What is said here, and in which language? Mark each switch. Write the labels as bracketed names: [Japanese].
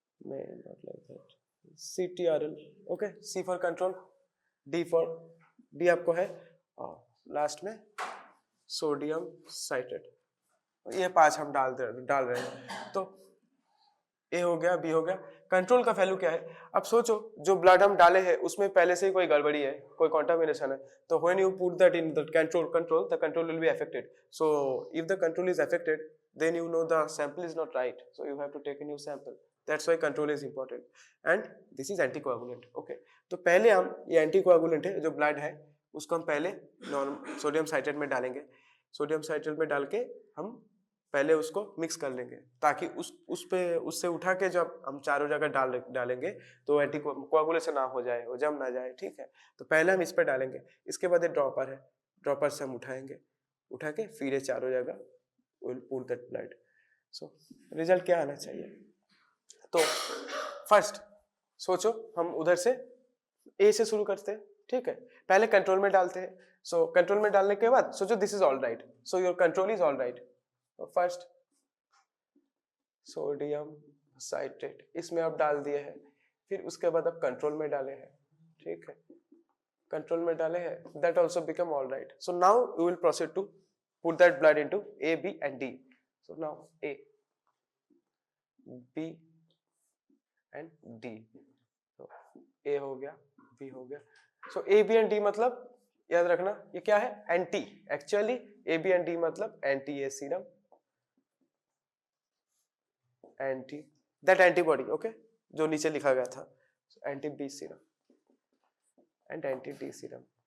[Hindi] नहीं [English] not like that, [Hindi] CTRL, okay, C for control, D आपको है, और लास्ट में सोडियम साइट्रेट। ये 5 हम डाल रहे हैं। तो ए हो गया, बी हो गया। कंट्रोल का वैल्यू क्या है, अब सोचो जो ब्लड हम डाले हैं उसमें पहले से ही कोई गड़बड़ी है, कोई कॉन्टामिनेशन है, तो [English] When you put that in the control the control will be affected. So if the control is affected then you know the sample is not right, so you have to take a new sample. That's why control is important, and this is anticoagulant, okay। [Hindi] तो पहले हम ये anticoagulant है जो blood है उसको हम पहले सोडियम साइट्रेट में डालेंगे, सोडियम साइट्रेट में डाल के हम पहले उसको मिक्स कर लेंगे, ताकि उससे उठा के जब हम चारों जगह डालेंगे तो एंटीकोआगुलेशन ना हो जाए, वो जम ना जाए, ठीक है। तो पहले हम इस पर डालेंगे, इसके बाद एक ड्रॉपर है, ड्रॉपर से हम उठाएंगे, उठा के फिर ये चारों जगह [English] will put that blood। [Hindi] so result क्या आना चाहिए, तो फर्स्ट सोचो हम उधर से ए से शुरू करते हैं, ठीक है, पहले कंट्रोल में डालते हैं। सो कंट्रोल में डालने के बाद सोचो [English] This is all right, so your control is all right. [Hindi] First sodium citrate इसमें आप डाल दिए हैं, फिर उसके बाद आप कंट्रोल में डाले हैं, ठीक है, कंट्रोल में डाले हैं, [English] That also become all right. So now you will proceed to put that blood into A, B and D। so now A, B and D, so A [Hindi] हो गया, [English] B हो गया। [Hindi] so A, B and D मतलब याद रखना ये क्या है, anti, actually A, B and D मतलब anti A serum, anti that antibody, okay, जो नीचे लिखा गया था, anti B serum and anti D serum.